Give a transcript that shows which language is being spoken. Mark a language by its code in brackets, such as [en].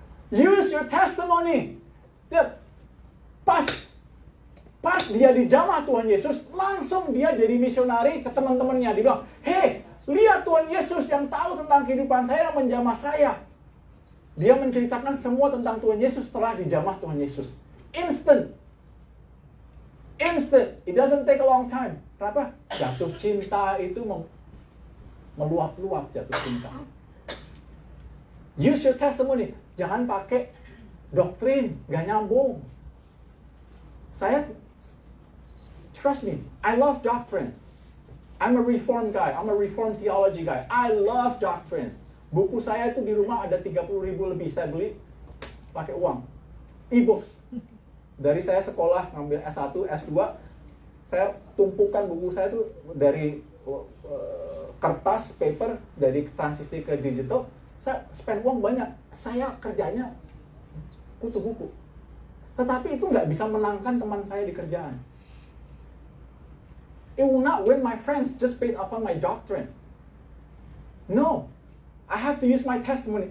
[en] Use your testimony. [id] Lihat, pas dia dijamah Tuhan Yesus, langsung dia jadi misionari ke teman-temannya. Dia bilang, hey, lihat Tuhan Yesus yang tahu tentang kehidupan saya, menjamah saya. Dia menceritakan semua tentang Tuhan Yesus setelah dijamah Tuhan Yesus. [en] Instant. It doesn't take a long time. [id] Kenapa? Jatuh cinta itu meluap-luap jatuh cinta. [en] Use your testimony. [id] Jangan pakai doktrin, gak nyambung. [en] Trust me, I love doctrine. I'm a reformed guy. I'm a reformed theology guy. I love doctrines. [id] Buku saya itu di rumah ada 30.000 lebih. Saya beli pakai uang. E-books. Dari saya sekolah ngambil S1, S2, saya tumpukan buku saya itu dari kertas, paper, dari transisi ke digital. Saya spend uang banyak. Saya kerjanya kutu buku. Tetapi itu nggak bisa menangkan teman saya di kerjaan. [en] It will not win my friends just based upon my doctrine. No. I have to use my testimony.